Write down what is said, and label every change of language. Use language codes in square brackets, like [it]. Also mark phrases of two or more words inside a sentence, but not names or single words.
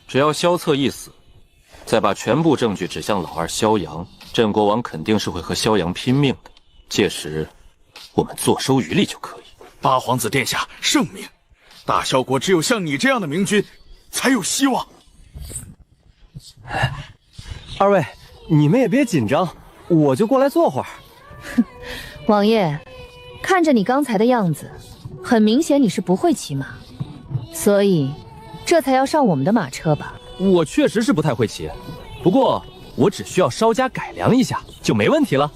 [zh] 只要蕭策一死，再把全部證据指向老二蕭陽，镇国王肯定是会和萧陽拼命的。届時，我們坐收渔利就可以。八皇子殿下圣明，大萧国只有像你这樣的明君，才有希望。二位，你们也別緊張，我就過來坐會兒。王爺，看着你剛才的樣子，很明顯你是不會騎馬，所以這才要上我們的馬車吧？我確實是不太會騎，不過我只需要稍加改良一下就沒問題了。